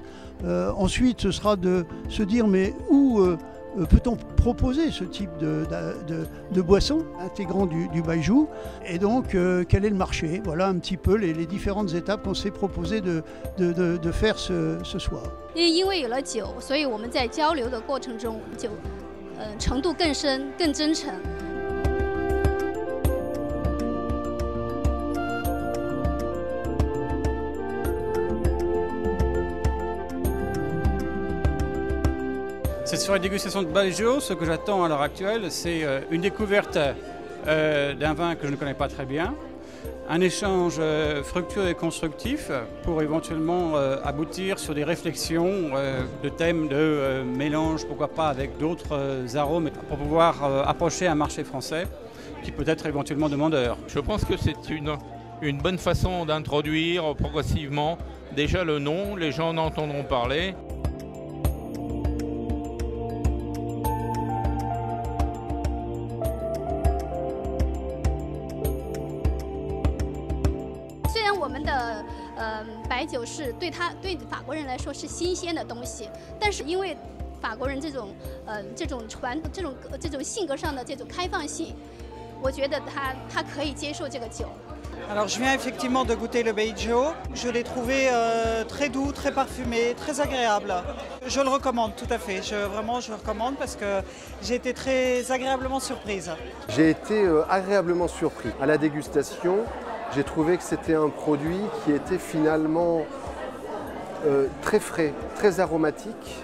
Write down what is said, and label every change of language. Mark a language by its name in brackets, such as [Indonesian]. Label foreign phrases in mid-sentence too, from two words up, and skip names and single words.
[French] Ensuite, ce sera de se dire mais où peut-on proposer ce type de boisson intégrant du baijiu et donc quel est le marché? Voilà un petit peu les différentes étapes qu'on s'est proposé de faire ce soir. [Chinese] 因为有了酒，所以我们在交流的过程中就程度更深、更真诚。 [French] Cette soirée de dégustation de baijiu, ce que j'attends à l'heure actuelle, c'est une découverte d'un vin que je ne connais pas très bien, un échange fructueux et constructif pour éventuellement aboutir sur des réflexions de thèmes de mélange, pourquoi pas avec d'autres arômes, pour pouvoir approcher un marché français qui peut être éventuellement demandeur. Je pense que c'est une bonne façon d'introduire progressivement déjà le nom, les gens en entendront parler. [Chinese] 虽然我们的白酒是对法国人来说是新鲜的东西，但是因为法国人这种性格上的这种开放性，我觉得他可以接受这个酒。 [French] Alors je viens effectivement de goûter le baijiu. Je l'ai trouvé très doux, très parfumé, très agréable. Je le recommande tout à fait. Vraiment, je le recommande parce que j'ai été très agréablement surprise. J'ai été agréablement surpris. À la dégustation, j'ai trouvé que c'était un produit qui était finalement très frais, très aromatique.